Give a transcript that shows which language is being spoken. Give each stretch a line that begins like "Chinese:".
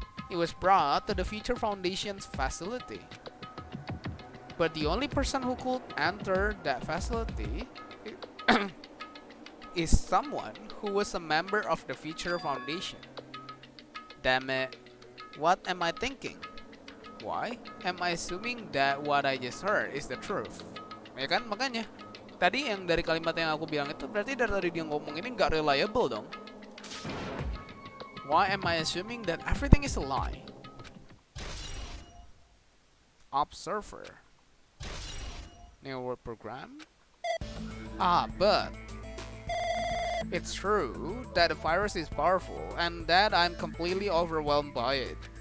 English: It was brought to the Future Foundation's facility. But the only person who could enter that facility is someone who was a member of the Future Foundation. Damn it, what am I thinking? Why am I assuming that what I just heard is the truth?
Indonesian: Ya kan, makanya tadi yang dari kalimat yang aku bilang itu berarti dari tadi dia ngomong ini nggak reliable dong.
English: Why am I assuming that everything is a lie? Observer. New World Program? But it's true that the virus is powerful and that I'm completely overwhelmed by it.